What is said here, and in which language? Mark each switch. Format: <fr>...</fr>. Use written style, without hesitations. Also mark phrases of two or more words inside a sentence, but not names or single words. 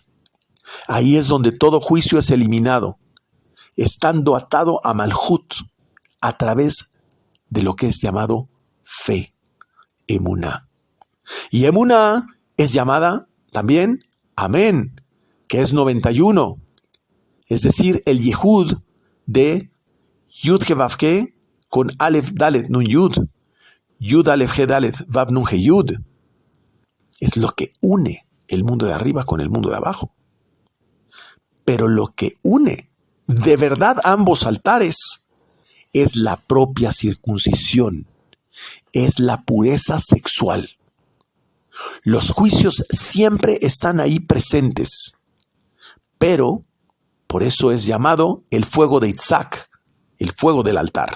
<es>Ahí es donde todo juicio es eliminado, estando atado a Malhut a través de lo que es llamado fe, Emuná. Y Emuná es llamada también Amén, que es 91, es decir, el Yehud de</es> <he>יוד הא ואו הא</he> <es>con</es> <he>אלף דלת נון יוד יוד אלף הא דלת ואו נון הא יוד.</he> <es>Es lo que une el mundo de arriba con el mundo de abajo. Pero lo que une de verdad ambos altares es la propia circuncisión, es la pureza sexual. Los juicios siempre están ahí presentes, pero por eso es llamado el fuego de Isaac, el fuego del altar.</es>